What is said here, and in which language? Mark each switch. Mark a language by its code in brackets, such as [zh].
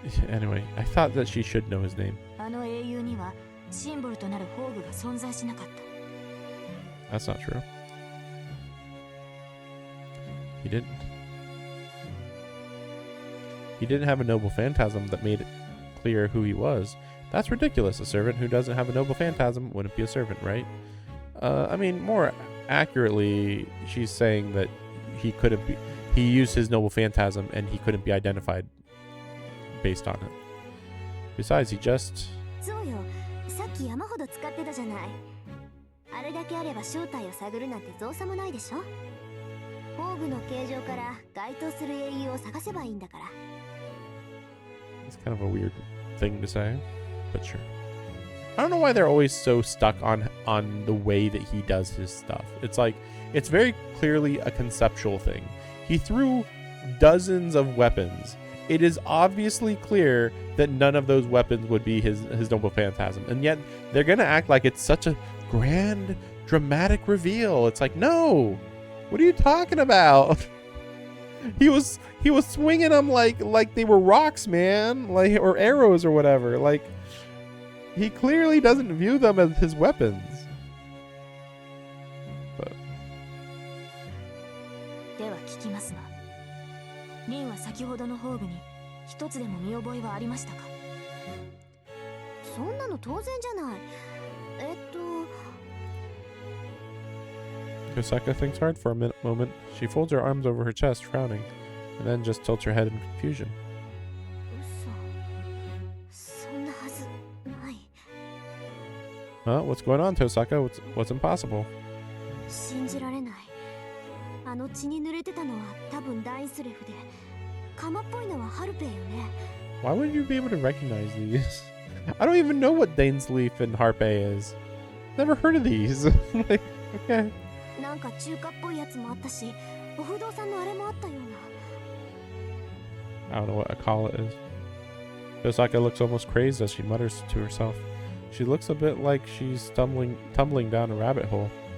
[en] Anyway, I thought that she should know his name. [ja] あの英雄にはシンボルとなる宝具が存在しなかった。 [en] That's not true. He didn't. He didn't have a noble phantasm that made it clear who he was. That's ridiculous. A servant who doesn't have a noble phantasm wouldn't be a servant, right? I mean, more accurately, she's saying that he couldn't be. He used his noble phantasm and he couldn't be identified based on it. Besides, he just. [ja] そうよ、さっき山ほど使ってたじゃない。あれだけあれば正体を探るなんて造作もないでしょ。宝具の形状から該当する英雄を探せばいいんだから。 [en] It's kind of a weird thing to say, but sure. I don't know why they're always so stuck on the way that he does his stuff. It's like, it's very clearly a conceptual thing. He threw dozens of weapons. It is obviously clear that none of those weapons would be his Noble Phantasm, and yet they're gonna act like it's such a grand, dramatic reveal. It's like, no, what are you talking about? He was swinging them like they were rocks, man, like, or arrows or whatever. Like, he clearly doesn't view them as his weapons. But [ja] では聞きますが、リンは先ほどの宝具に一つでも見覚えはありましたか？そんなの当然じゃない。 [en] Kosaka thinks hard for a moment. She folds her arms over her chest, frowning, and then just tilts her head in confusion. [ja] 嘘。そんなはずない。 [en] Huh? What's going on, Tosaka? What's impossible? [ja] 信じられない。あの血に濡れてたのは多分ダインスレフで、鎌っぽいのはハルペイよね。 [en] Why would you be able to recognize these? I don't even know what Dainsleif and Harpy is. Never heard of these. Like, okay. [ja] なんか中華っぽいやつもあったし、お不動産のあれもあったような。 [en] I don't know what a call it is. Tosaka looks almost crazed as she mutters to herself. She looks a bit like she's tumbling down a rabbit hole.